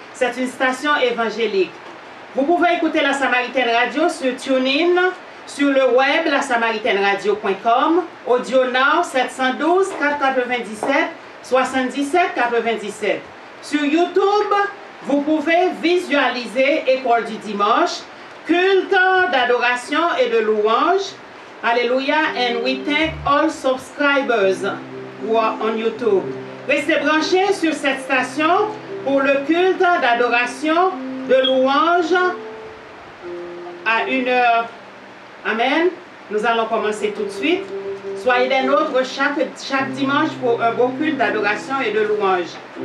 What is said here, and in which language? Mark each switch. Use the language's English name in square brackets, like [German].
[French] C'est une station évangélique. Vous pouvez écouter la Samaritaine Radio sur TuneIn, sur le web, lasamaritaineradio.com, Audio Now 712 497 77 97. Sur YouTube, vous pouvez visualiser École du dimanche, culte d'adoration et de louange. [English] Alléluia, and we thank all subscribers who are on YouTube. [French] Restez branchés sur cette station pour le culte d'adoration, de louange à 1h. Amen. Nous allons commencer tout de suite. Soyez des nôtres chaque dimanche pour un beau culte d'adoration et de louange.